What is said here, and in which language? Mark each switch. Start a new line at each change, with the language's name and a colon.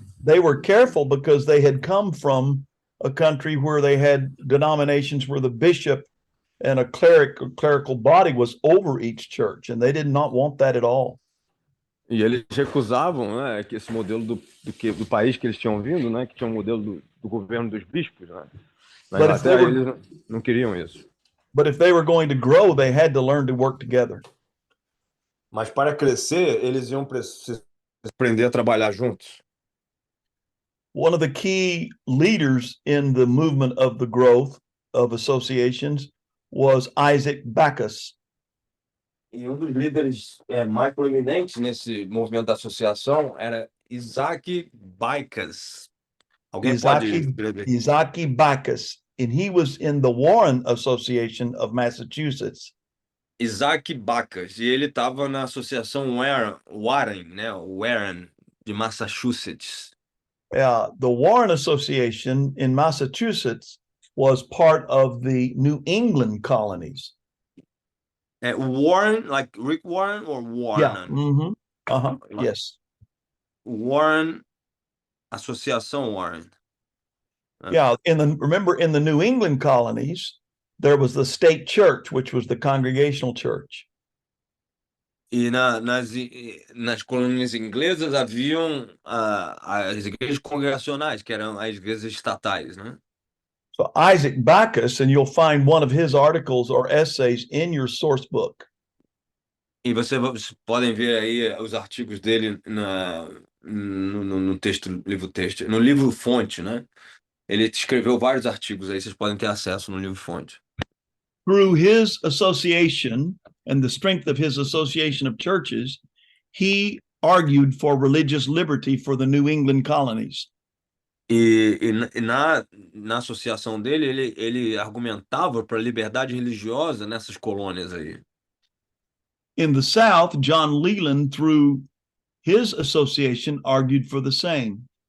English: They were careful because they had come from a country where they had denominations where the bishop and a clerical body was over each church, and they did not want that at all.
Portuguese: E eles recusavam, né, que esse modelo do país que eles tinham vindo, né, que tinha um modelo do governo dos bispos, né? Na Inglaterra, eles não queriam isso.
English: But if they were going to grow, they had to learn to work together.
Portuguese: Mas para crescer, eles iam aprender a trabalhar juntos.
English: One of the key leaders in the movement of the growth of associations was Isaac Backus.
Portuguese: E um dos líderes mais proeminentes nesse movimento da associação era Isaac Backus. Alguém pode escrever?
English: Isaac Backus, and he was in the Warren Association of Massachusetts.
Portuguese: Isaac Backus, e ele estava na associação Warren, né? Warren de Massachusetts.
English: The Warren Association in Massachusetts was part of the New England colonies. Warren, like Rick Warren or Warren? Yeah. Yes.
Portuguese: Warren, Associação Warren.
English: Yeah. Remember, in the New England colonies, there was the state church, which was the congregational church.
Portuguese: E nas colônias inglesas haviam as igrejas congregacionais, que eram as igrejas estatais, né?
English: So Isaac Backus, and you'll find one of his articles or essays in your source book.
Portuguese: E vocês podem ver aí os artigos dele no texto, livro-texto, no livro-fonte, né? Ele escreveu vários artigos aí, vocês podem ter acesso no livro-fonte.
English: Through his association and the strength of his association of churches, he argued for religious liberty for the New England colonies.
Portuguese: Na associação dele, ele argumentava para a liberdade religiosa nessas colônias aí.
English: In the South, John Leland, through his association, argued for the same.